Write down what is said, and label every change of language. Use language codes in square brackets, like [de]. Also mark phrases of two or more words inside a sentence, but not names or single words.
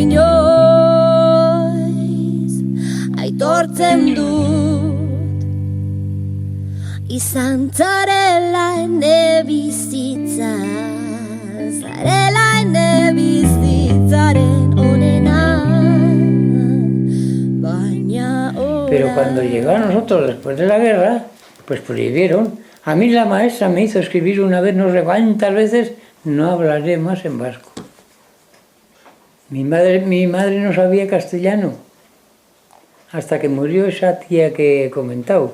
[eu] inoiz aitortzen dut izan zarela ene bizitza, zarela ene bizitzaren onena. [es] Pero cuando llegó a nosotros después de la guerra, pues prohibieron. A mí la maestra me hizo escribir una vez, no sé cuántas veces, no hablaré más en vasco. Mi madre no sabía castellano, hasta que murió esa tía que he comentado.